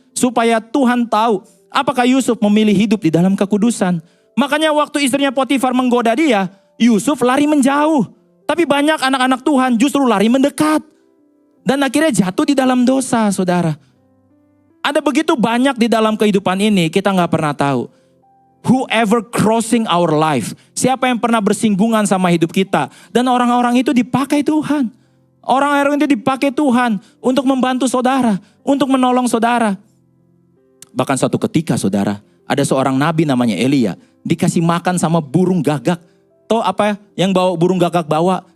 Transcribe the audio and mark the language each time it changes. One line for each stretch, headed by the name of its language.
Indonesian: Supaya Tuhan tahu apakah Yusuf memilih hidup di dalam kekudusan. Makanya waktu istrinya Potifar menggoda dia, Yusuf lari menjauh. Tapi banyak anak-anak Tuhan justru lari mendekat. Dan akhirnya jatuh di dalam dosa saudara. Ada begitu banyak di dalam kehidupan ini kita gak pernah tahu.
English: Whoever crossing our life.
Indonesian: Siapa yang pernah bersinggungan sama hidup kita. Dan orang-orang itu dipakai Tuhan. Orang-orang itu dipakai Tuhan untuk membantu saudara. Untuk menolong saudara. Bahkan suatu ketika saudara. Ada seorang nabi namanya Elia. Dikasih makan sama burung gagak. Tahu apa yang bawa burung gagak bawa?